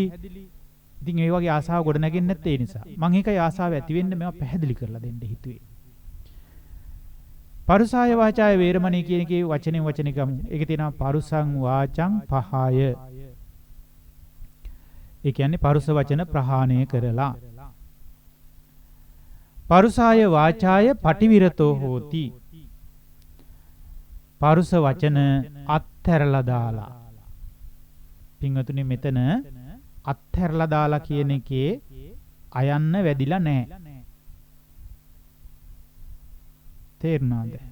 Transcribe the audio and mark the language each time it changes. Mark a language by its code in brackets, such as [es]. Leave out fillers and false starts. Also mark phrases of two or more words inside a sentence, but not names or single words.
[si] ඉතින් ඒ වගේ ආසාව ගොඩ නැගෙන්නේ නැත්තේ ඒ නිසා. මම ඒකයි ආසාව ඇති වෙන්න මේවා පැහැදිලි කරලා දෙන්න හිතුවේ. [pi] පරුසාය වාචාය වේරමණී [si] කියන එකේ වචනේ ගමු. ඒකේ තියෙනවා [pi] පරුසං වාචං පහාය. [si] ඒ කියන්නේ පරුස වචන ප්‍රහාණය කරලා. [pi] පරුසාය වාචාය පටිවිරතෝ හෝති. [si] පරුස වචන අත්හැරලා දාලා. පින්වතුනි මෙතන අත්හැරලා දාලා කියන එකේ අයන්න වැඩිලා නැහැ. තේරුණාද?